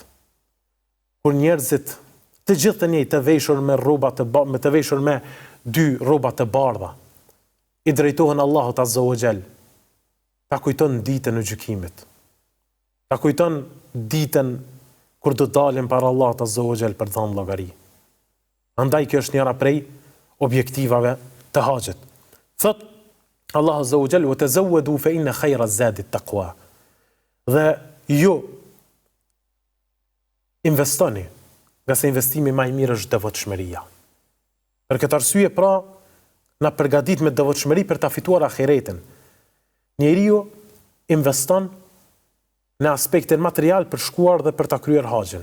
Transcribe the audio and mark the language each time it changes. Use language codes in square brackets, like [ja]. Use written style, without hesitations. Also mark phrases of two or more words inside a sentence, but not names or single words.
[sq] Kur njerëzit të gjithë të njëjtë të veshur me të veshur me dy rroba të bardha, i drejtohen Allahut [ar] Azza wa Jall. [sq] Ta kujton ditën e gjykimit. Ta kujton ditën kur do dalin para Allahut [ar] Azza wa Jall [sq] për dhënë llogari. Andaj kjo është njëra prej objektivave të haxhit. Thot Allahu [ar] Azza wa Jall: "Wa tazawwadu fa inna khayra az-zadi at-taqwa." [sq] Dhe ju investoni, nga se investimi më i mirë është devotshmëria. Për këtë arsye pra na përgatit me devotshmëri për ta fituar ahiretin. Njeriu investon në aspektin material për shkuar dhe për ta kryer haxhin.